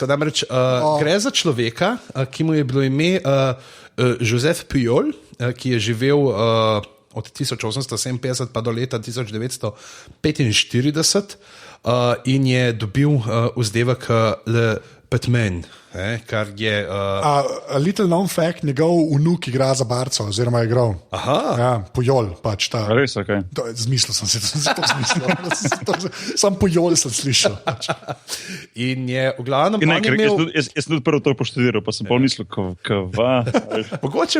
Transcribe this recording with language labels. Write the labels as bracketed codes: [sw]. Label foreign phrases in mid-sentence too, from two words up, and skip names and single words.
[sl] Namreč gre za človeka, ki mu je bilo ime Joseph Pujol, ki je živel od 1857 pa do leta 1945 in je dobil vzdevek Le Petmen, kar je... [en] Little known fact, [sl] njegov vnuk igra za Barco, oziroma je igral. Aha. Ja, Pujol pač ta. Res, ok. Zmislil sem se, to zmislil. Sam Pujol sem slišal. Pač. In je v glavnem... Jaz sem tudi prvo to poštudiral, pa sem pa mislil, Mogoče